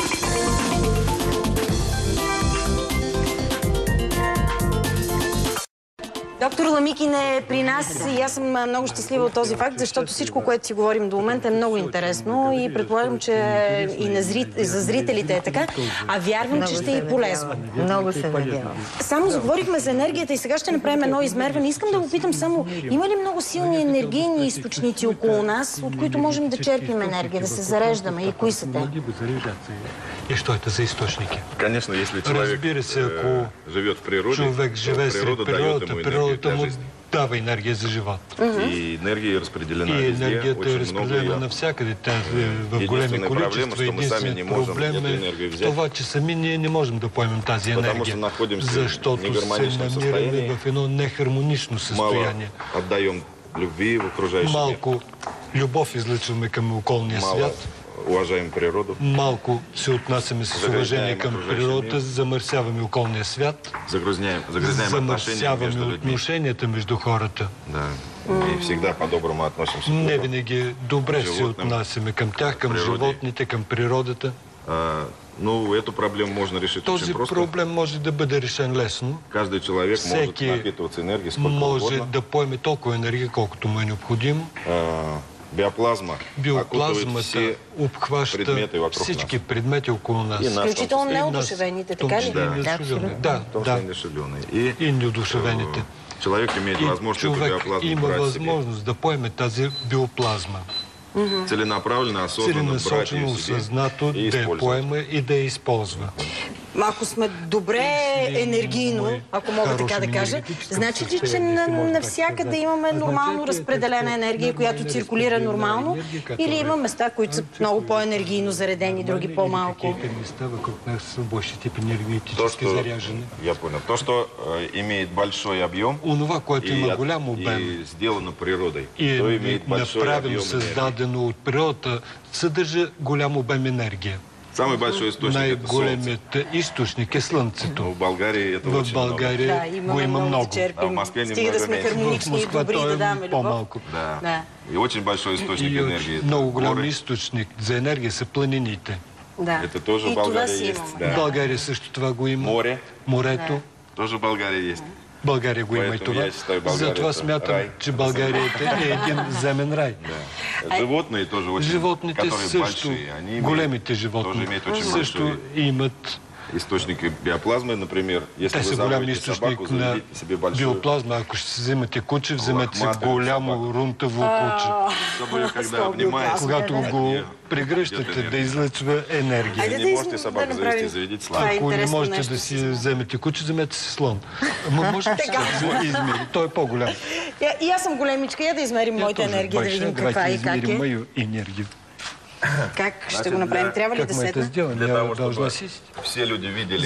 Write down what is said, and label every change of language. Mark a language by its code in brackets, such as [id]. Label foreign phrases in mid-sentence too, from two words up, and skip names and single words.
[bg] Доктор Ламикин е при нас и аз съм много щастлива от този факт, защото всичко, което си говорим до момента, е много интересно и предполагам, че и за зрителите е така, а вярвам, че ще е и полезно. Много се надявам. Само заговорихме за енергията и сега ще направим едно измерване. Искам да го питам само, има ли много силни енергийни източници около нас, от които можем да черпим енергия, да се зареждаме, и кои са те? [ru] И що это за източники? Конечно, если человек живет в природе, [bg] човек живее сред природата му дава енергия за живот. И енергия е разпределена [ru] везде. [bg] И енергията е разпределена навсякъде. В големи количества. Единственият проблем е това, че сами ние не можем да поемем тази енергия. Защото се намираме в едно нехармонично състояние. Малко любов излъчваме към околния свят. [ru] Уважаем природу. [bg] Малко се отнасяме с уважение към природата, замърсяваме околния свят, замърсяваме отношенията между хората. Да. [ru] И всегда по-доброму относимся. [bg] Не винаги добре се отнасяме към тях, към животните, към природата. [ru] Но эту проблему можно решить очень просто. [bg] Този проблем може да бъде решен лесно. [ru] Каждый человек может напитываться энергией сколько угодно. [bg] Може да поеме толкова енергия, колкото му е необходимо. Биоплазмата обхваща всички предмети около нас. Включително неодушевените, така ли? Да. И неодушевените. Човек има възможност да поеме тази биоплазма. [ru] Целенаправленно, [bg] осъзнато да я поема и да я използва. Ако сме добре енергийно, ако мога така да кажа, значи ли, че навсякъде имаме нормално разпределена енергия, която циркулира нормално, или има места, които са много по-енергийно заредени, други по-малко? [ru] Я понял. То, что имеет большой объем и сделано природой, то имеет большой объем [bg] създадено от природата, съдържа голям обем енергия. [ru] Самый большой источник это Солнце. [bg] Най-големият източник е Слънцето. [ru] В България это очень много. [bg] В България го има много. [ru] А в Москве [bg] стига да сме хармонични и добри, да даваме любов. Да. [ru] И очень большой источник энергии. [bg] Много голям източник за енергия са планините. [ru] Это тоже в България есть. [bg] В България също това го има. [ru] Море. [bg] Морето. [ru] Тоже в България есть. [bg] България го има и това. Затова смятам, че България е един земен рай. [ru] Животные тоже очень, [bg] животните също, големите животни също имат [ru] источники биоплазмы, например, если [bg] те [ru] вы [bg] са голям [ru] заводите [bg] източник [ru] собаку, [bg] на [ru] заведите себе большую [bg] биоплазма. Ако ще си вземете куче, вземете си голямо рунтаво куче. [ru] собой, когда обнимаете, [bg] Когато го прегръщате, да излъчва енергия. [ru] если не можете собаку завести, заведите слон. [bg] Ако не можете да си вземете куче, вземете си слон. Може да се измери. Той е по-голям. И аз съм големичка, я да измерим моята енергия, да видим каква и как е. [ru] Мою енергию. [bg] Как ще го направим? Трябва ли да седна? [ru] Для того, чтобы все люди видели,